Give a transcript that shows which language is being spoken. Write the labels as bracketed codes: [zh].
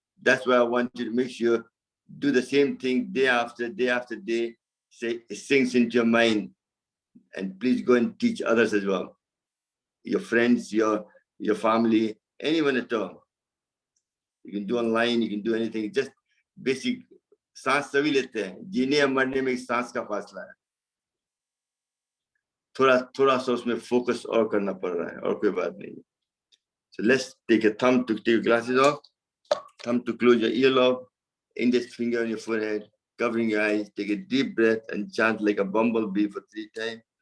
[en] That's why I want you to make sure, do the same thing day after day, say it sinks into your mind. And please go and teach others as well. Your friends, your family, anyone at all. You can do online, you can do anything, just basic. [hi] सांस सभी लेते हैं, जीने या मरने में सांस का फासला है. थोड़ा सा उसमें focus और करना पड़ रहा है, और कोई बात नहीं. [en] So let's take a thumb to take your glasses off. Come to close your earlobe, index finger on your forehead, covering your eyes. Take a deep breath and chant like a bumblebee for 3 times.